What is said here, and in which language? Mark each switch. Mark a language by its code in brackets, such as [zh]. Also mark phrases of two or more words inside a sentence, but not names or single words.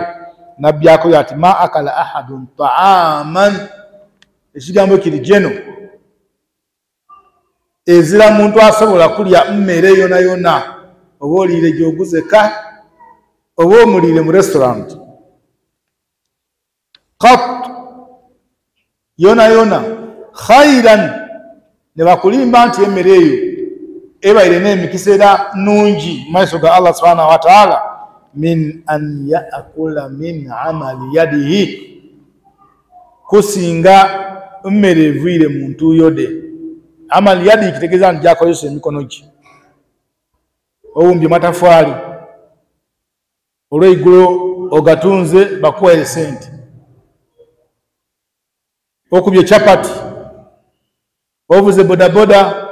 [lg] Nabbi akobye ati [ar] ما أكل أحد طعاما, [lg] ekigambo kiri jeno ezira muntu asobola kulya mmere yona oba oliire gy'oguzeka oba omulire mu restaurant qat yona khairan ne bakulimba nti emmere eyo ebaire n'emikisa era nungi maiso ga Allah [ar] سبحانه وتعالى من أن يأكل من عمل يده [lg] kusinga mmere evuyire mu ntuuyo de. [ar] عمل يده [lg] kitegeeza nti gyakozesa emikono gye. Owumbye matafaali olw'eiggulo ogatunze bakuwa sente, okubye chapati, ovuze bodaboda,